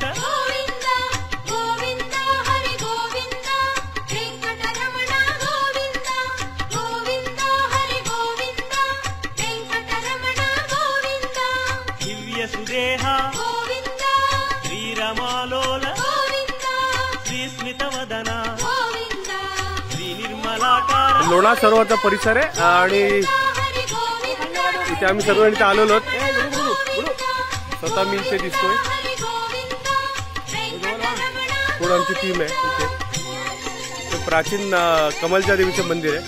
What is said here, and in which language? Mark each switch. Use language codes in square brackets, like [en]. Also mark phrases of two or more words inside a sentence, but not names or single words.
[te] గోవింద గోవింద హరి గోవింద వెంకటరమణ గోవింద గోవింద హరి గోవింద వెంకటరమణ గోవింద దివ్య సుదేహ గోవింద శ్రీరమాలోల గోవింద శ్రీస్మితవదన గోవింద శ్రీ నిర్మలా साकार [mr] लोणार सरोवरचा परिसर आहे आणि हरी गोविंद इथे आम्ही सर्व इथे आलेलो आहोत. स्वतः मी इथे दिसतोय. हरी गोविंद वेंकटरमण पूर्ण आमची टीम आहे इथे. ते प्राचीन कमलच्या देवीचं मंदिर आहे.